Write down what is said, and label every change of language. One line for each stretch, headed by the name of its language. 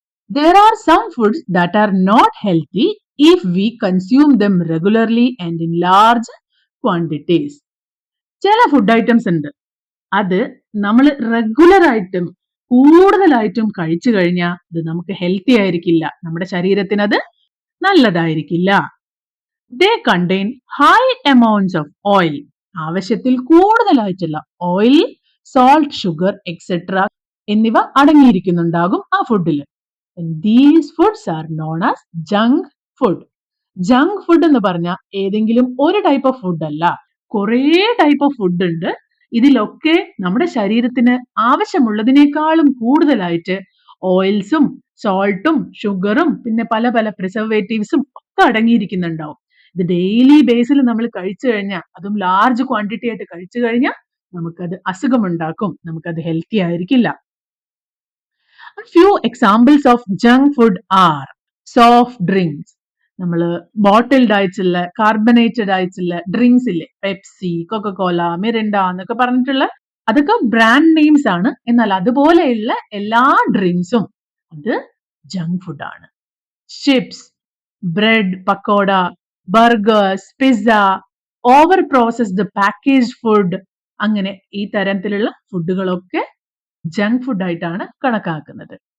English: There are some foods that are not healthy if we consume them regularly and in large quantities.
Malayalam: ചില food items ഉണ്ട്, അത് നമ്മൾ regular ആയിട്ടും കൂടുതലായിട്ടും കഴിച്ചു കഴിഞ്ഞാൽ അത് നമുക്ക് ഹെൽത്തി ആയിരിക്കില്ല, നമ്മുടെ ശരീരത്തിന് അത് നല്ലതായിരിക്കില്ല.
English: They contain high amounts of oil.
Malayalam: ആവശ്യത്തിൽ കൂടുതലായിട്ടുള്ള ഓയിൽ, സോൾട്ട്, ഷുഗർ എക്സെട്ര എന്നിവ അടങ്ങിയിരിക്കുന്നുണ്ടാകും ആ ഫുഡിൽ.
English: These foods are known as junk food.
Malayalam: Junk food എന്ന് പറഞ്ഞാൽ ഏതെങ്കിലും ഒരു ടൈപ്പ് ഓഫ് ഫുഡ് അല്ല, കുറേ ടൈപ്പ് ഓഫ് ഫുഡ് ഉണ്ട്. ഇതിലൊക്കെ നമ്മുടെ ശരീരത്തിന് ആവശ്യമുള്ളതിനേക്കാളും കൂടുതലായിട്ട് ഓയിൽസും സോൾട്ടും ഷുഗറും പിന്നെ പല പല പ്രിസർവേറ്റീവ്സും ഒക്കെ അടങ്ങിയിരിക്കുന്നുണ്ടാവും. ഇത് ഡെയിലി ബേസിൽ നമ്മൾ കഴിച്ചു കഴിഞ്ഞാൽ, അതും ലാർജ് ക്വാണ്ടിറ്റി ആയിട്ട് കഴിച്ചു കഴിഞ്ഞാൽ നമുക്കത് അസുഖമുണ്ടാക്കും, നമുക്കത് ഹെൽത്തി ആയിരിക്കില്ല.
English: A few examples of junk food are soft drinks.
Malayalam: നമ്മൾ ബോട്ടിൽഡ് ആയിട്ടുള്ള കാർബണേറ്റഡ് ആയിട്ടുള്ള ഡ്രിങ്ക്സ് ഇല്ലേ, പെപ്സി, കൊക്കക്കോല, മിറിൻഡ എന്നൊക്കെ പറഞ്ഞിട്ടുള്ള അതൊക്കെ ബ്രാൻഡ് നെയിംസ് ആണ്. എന്നാൽ അതുപോലെയുള്ള എല്ലാ ഡ്രിങ്ക്സും അത് ജങ്ക് ഫുഡ് ആണ്. Chips, bread, pakoda, burgers, pizza, over processed packaged food, അങ്ങനെ ഈ തരത്തിലുള്ള ഫുഡുകളൊക്കെ ജങ്ക് ഫുഡ് ആയിട്ടാണ് കണക്കാക്കുന്നത്.